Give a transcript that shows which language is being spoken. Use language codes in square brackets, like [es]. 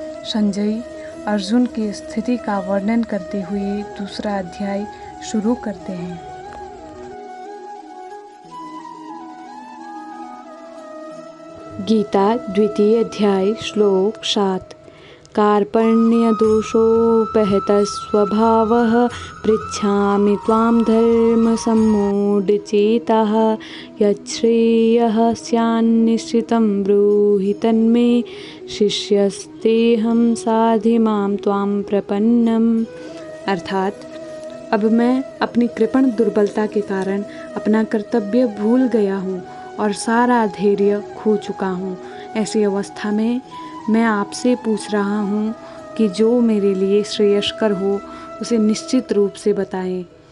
[hi] संजय अर्जुन की स्थिति का वर्णन करते हुए दूसरा अध्याय शुरू करते हैं। गीता द्वितीय अध्याय श्लोक 7। [sa] कार्पण्यदोषोपहतः स्वभावः पृच्छामि त्वां धर्मसम्मूढचेताः यच्छ्रेयः स्यान्निश्चितं ब्रूहि तन्मे शिष्यस्तेऽहं साधि मां त्वां प्रपन्नम्। [hi] अर्थात अब मैं अपनी कृपण दुर्बलता के कारण अपना कर्तव्य भूल गया हूँ और सारा धैर्य खो चुका हूँ। ऐसी अवस्था में मैं आपसे पूछ रहा हूँ कि जो मेरे लिए श्रेयस्कर हो उसे निश्चित रूप से बताएं।